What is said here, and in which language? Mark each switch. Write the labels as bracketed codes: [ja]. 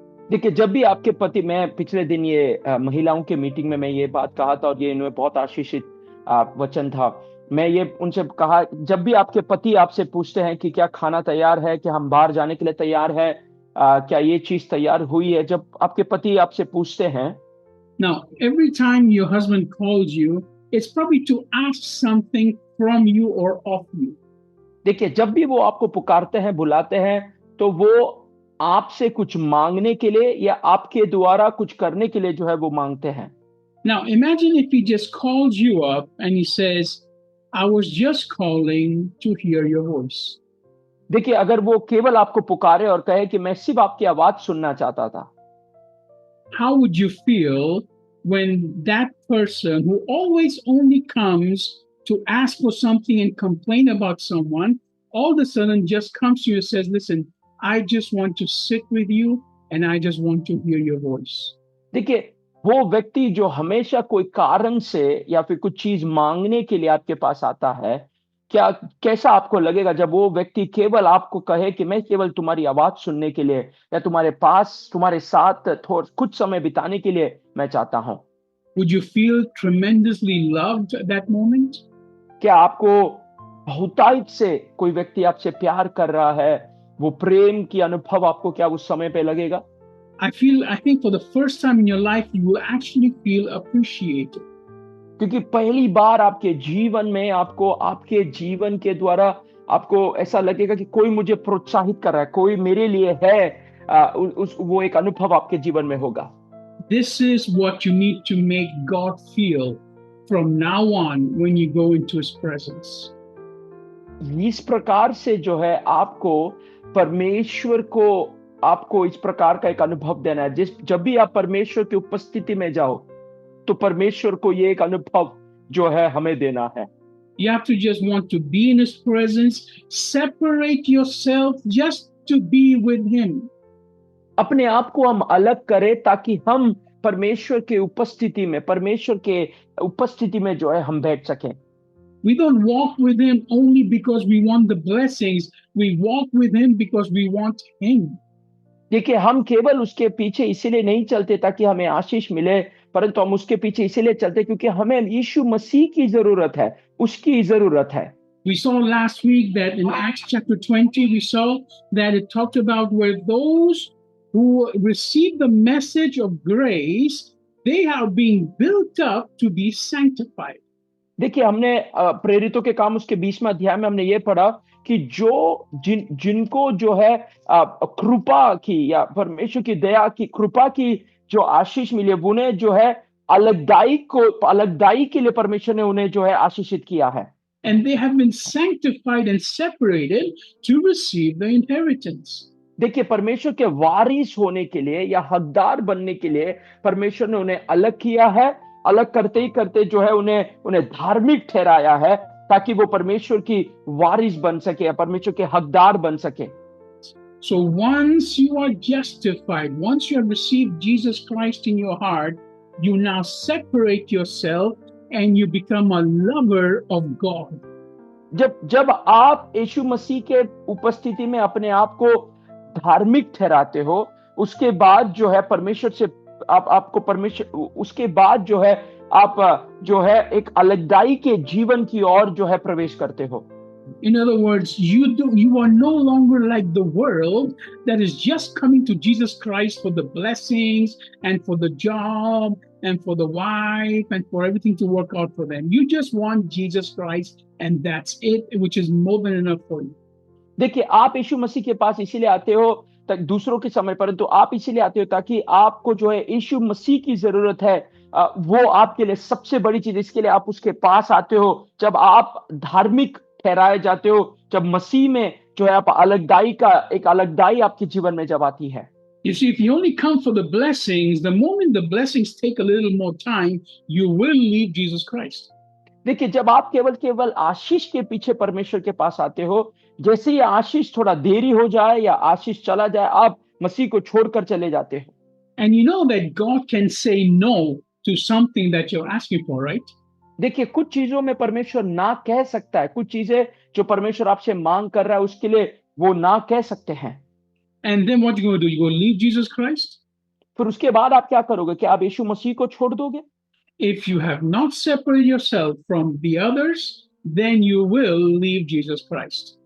[hi] देखिए, जब भी आपके पति, मैं पिछले दिन ये महिलाओं के मीटिंग में मैं ये बात कहा था और ये इन्हें बहुत आशीषित वचन था। मैं ये उनसे कहा, जब भी आपके पति आपसे पूछते हैं कि क्या खाना तैयार है, क्या हम बाहर जाने के लिए तैयार है, क्या ये चीज तैयार हुई है, जब आपके पति आपसे पूछते हैं, [en] Now, every time your husband calls you, it's probably to ask something from you or of you. [hi] देखिए, जब भी वो आपको पुकारते हैं, बुलाते हैं, तो वो आपसे कुछ मांगने के लिए या आपके द्वारा कुछ करने के लिए जो है वो मांगते हैं। [en] Now, imagine if he just calls you up and he says, I was just calling to hear your voice. [hi] देखिए, अगर वो केवल आपको पुकारे और कहे कि मैं सिर्फ आपकी आवाज सुनना चाहता था, [en] how would you feel when that person who always only comes to ask for something and complain about someone all of a sudden just comes to you and says, listen, I just want to sit with you and I just want to hear your voice. [hi] देखिए, वो व्यक्ति जो हमेशा कोई कारण से या फिर कुछ चीज मांगने के लिए आपके पास आता है, कैसा आपको लगेगा जब वो व्यक्ति केवल आपको कहे कि मैं केवल तुम्हारी आवाज सुनने के लिए या तुम्हारे पास, तुम्हारे साथ कुछ समय बिताने के लिए मैं चाहता हूं? [en] Would you feel tremendously loved at that moment? [hi] क्या आपको बहुतायत से कोई व्यक्ति आपसे प्यार कर रहा है, वो प्रेम की अनुभव आपको क्या उस समय पे लगेगा? [en] I think for the first time in your life, you will actually feel appreciated. [hi] क्योंकि पहली बार आपके जीवन में आपको, आपके जीवन के द्वारा आपको ऐसा लगेगा कि कोई मुझे प्रोत्साहित कर रहा है, कोई मेरे लिए है, वो एक अनुभव आपके जीवन में होगा। [en] This is what you need to make God feel from now on when you go into His presence. [hi] इस प्रकार से जो है आपको परमेश्वर को, आपको इस प्रकार का एक अनुभव देना है। जब भी आप परमेश्वर की उपस्थिति में जाओ, तो परमेश्वर को ये एक अनुभव जो है हमें देना है। [en] You have to just want to be in His presence, separate yourself just to be with Him. [hi] अपने आप को हम अलग करें ताकि हम परमेश्वर के उपस्थिति में, परमेश्वर के उपस्थिति में जो है हम बैठ सकें। [en] We don't walk with Him only because we want the blessings. We walk with Him because we want Him. [hi] देखिए, हम केवल उसके पीछे इसीलिए नहीं चलते ताकि हमें आशीष मिले, परंतु हम उसके पीछे इसीलिए चलते क्योंकि हमें यीशु मसीह की जरूरत है, उसकी जरूरत है। [en] We saw last week that in Acts chapter 20, we saw that it talked about where those who receive the message of grace, they are being built up to be sanctified. [hi] देखिए, हमने प्रेरितों के काम उसके 20वें अध्याय में हमने ये पढ़ा कि जिनको जो है कृपा की या परमेश्वर की दया की, कृपा की जो आशीष मिली, उन्हें जो है अलगदाई के लिए परमेश्वर ने उन्हें जो है आशीषित किया है। [en] And they have been sanctified and separated to receive the inheritance. [hi] देखिए, परमेश्वर के वारिस होने के लिए या हकदार बनने के लिए परमेश्वर ने उन्हें अलग किया है। अलग करते ही करते जो है उन्हें धार्मिक ठहराया है ताकि वो परमेश्वर की वारिस बन सके या परमेश्वर के हकदार बन सके। [en] So once you are justified, once you have received Jesus Christ in your heart, you now separate yourself and you become a lover of God. [hi] जब आप यीशु मसीह के उपस्थिति में अपने आप को धार्मिक ठहराते हो, उसके बाद जो है परमेश्वर से आपको परमेश्वर, उसके बाद जो है आप जो है एक अलगदाई के जीवन की ओर जो है प्रवेश करते हो। [en] In other words, you are no longer like the world that is just coming to Jesus Christ for the blessings and for the job and for the wife and for everything to work out for them. You just want Jesus Christ and that's it, which is more than enough for you. [hi] देखिए, आप यीशु मसीह के पास इसीलिए आते हो तक दूसरों के समय, परंतु आप इसीलिए आते हो ताकि आपको जो है यीशु मसीह की जरूरत है। वो आपके लिए सबसे बड़ी चीज, इसके लिए आप उसके पास आते हो। जब आप धार्मिक ठहराए जाते हो, जब मसीह में जो है आप अलगदाई आपके जीवन में जब आती है। [en] You see, if you only come for the blessings, the moment the blessings take a little more time, you will leave Jesus Christ. [hi] देखिए, जब आप केवल आशीष के पीछे परमेश्वर के पास आते हो, जैसे ही आशीष थोड़ा देरी हो जाए या आशीष चला जाए, आप मसीह को छोड़कर चले जाते हो। [en] And you know that God can say no to something that you're asking for, right? [hi] देखिए, कुछ चीजों में परमेश्वर ना कह सकता है, कुछ चीजें जो परमेश्वर आपसे मांग कर रहा है उसके लिए वो ना कह सकते हैं। [en] And then what you going to do? You going to leave Jesus Christ? [hi] फिर उसके बाद आप क्या करोगे? क्या आप यीशु मसीह को छोड़ दोगे? [en] If you have not separated yourself from the others, then you will leave Jesus Christ.